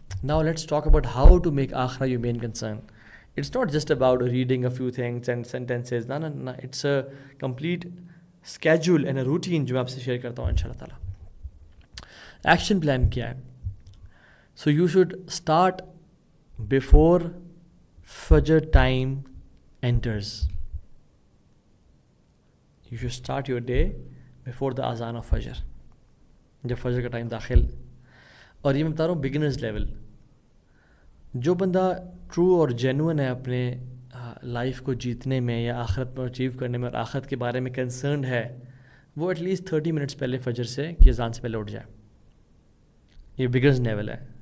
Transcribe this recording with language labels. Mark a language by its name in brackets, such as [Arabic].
[English] Now let's talk about how to make akhira your main concern. It's not just about reading a few things and sentences. No. It's a complete schedule and a routine [Urdu] جو میں آپ سے share کرتا ہوں انشاءاللہ تعالیٰ. Action plan کیا ہے؟ [English] So you should start before Fajr time enters. You should start your day before the azan of Fajr. [Urdu] جب فجر کا ٹائم داخل. اور یہ میں بتا رہا ہوں بگنرز لیول. جو بندہ ٹرو اور جینوئن ہے اپنے لائف کو جیتنے میں یا آخرت کو اچیو کرنے میں اور آخرت کے بارے میں کنسرنڈ ہے، وہ ایٹ لیسٹ 30 منٹس پہلے فجر سے کی اذان سے پہلے اٹھ جائے. یہ بگنرز لیول ہے.